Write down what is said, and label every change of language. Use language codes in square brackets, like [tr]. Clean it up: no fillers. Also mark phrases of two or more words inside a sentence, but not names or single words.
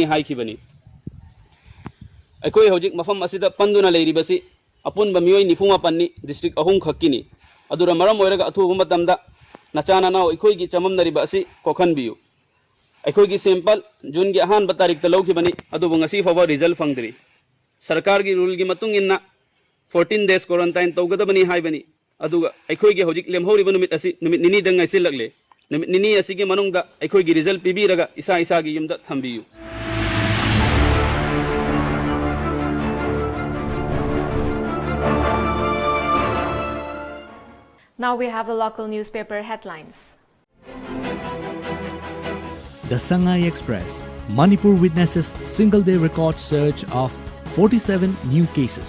[mni] ꯍꯥꯏꯈꯤꯕꯅꯤ ꯑꯩꯈꯣꯏ ꯍꯧꯖꯤꯛ ꯃꯐꯝ ꯑꯁꯤꯗ ꯄꯟꯗꯨꯅ ꯂꯩꯔꯤꯕꯁꯤ ꯑꯄꯨꯟꯕ ꯃꯤꯑꯣꯏ 94ꯅꯤ ꯗꯤꯁꯇ꯭ꯔꯤꯛ 3 ꯈꯛꯀꯤꯅꯤ ꯑꯗꯨꯅ ꯃꯔꯝ ꯑꯣꯏꯔꯒ ꯑꯊꯨꯕ ꯃꯇꯝꯗ ꯅꯆꯥꯅꯅꯥꯎ ꯑꯩꯈꯣꯏꯒꯤ ꯆꯃꯝꯅꯔꯤꯕ ꯑꯁꯤ ꯀꯣꯛꯍꯟꯕꯤꯌꯨ ꯑꯩꯈꯣꯏꯒꯤ ꯁꯦꯝꯄꯜ ꯖꯨꯟꯒꯤ ꯑꯍꯥꯟꯕ ꯇꯥꯔꯤꯛꯇ ꯂꯧꯈꯤꯕꯅꯤ ꯑꯗꯨꯕꯨ ꯉꯁꯤ ꯐꯥꯎꯕ ꯔꯤꯖꯜ ꯐꯪꯗ꯭ꯔꯤ ꯁꯔꯀꯥꯔꯒꯤ ꯔꯨꯜꯒꯤ ꯃꯇꯨꯡ ꯏꯟꯅ [en] 14 days quarantine [mni] ꯇꯧꯒꯗꯕꯅꯤ ꯍꯥꯏꯕꯅꯤ ꯑꯗꯨꯒ ꯑꯩꯈꯣꯏꯒꯤ ꯍꯧꯖꯤꯛ ꯂꯦꯝꯍꯧꯔꯤꯕ ꯅꯨꯃꯤꯠ ꯑꯁꯤ ꯅꯨꯃꯤꯠ 9ꯗ ꯉꯥꯏꯁꯤꯜꯂꯛꯂꯦ ꯅꯨꯃꯤꯠ 9 ꯑꯁꯤꯒꯤ ꯃꯅꯨꯡꯗ ꯑꯩꯈꯣꯏꯒꯤ ꯔꯤꯖꯜ ꯄꯤꯕꯤꯔꯒ ꯏꯁꯥ ꯏꯁꯥꯒꯤ ꯌꯨꯝꯗ ꯊꯝꯕꯤꯌꯨ [en] Now we have the local newspaper headlines. The Sangai Express. Manipur witnesses single-day record surge of 47 new cases.